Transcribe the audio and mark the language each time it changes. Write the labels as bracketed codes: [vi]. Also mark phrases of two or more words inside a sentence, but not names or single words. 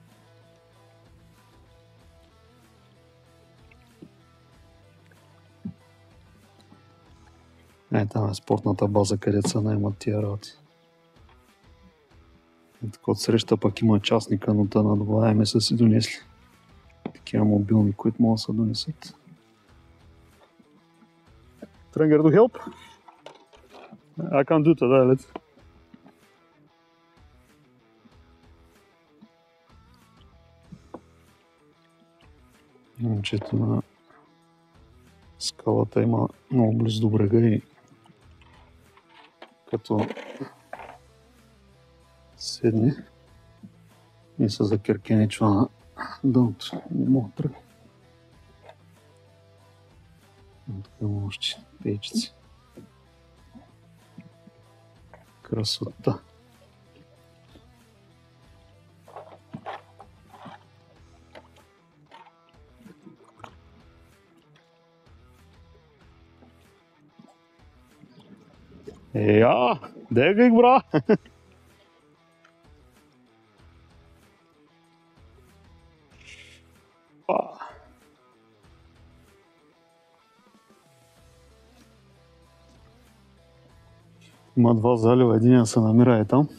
[bg] Там е спортната база, където се наемат тия работи. Така отсреща пък има частни канота, надолаеме са си донесли. Такива мобилни, които могат да се донесат. [en] Trying to help? I can't do that, let's. [bg] Момчето на скалата има много близо до брега и като седне и се закеркеничва на дъното. Не мога да тръгна. Така има още пейчици. Красота. [no] Ja, det gikk bra. [bg] Има два залива, единия се намира е там.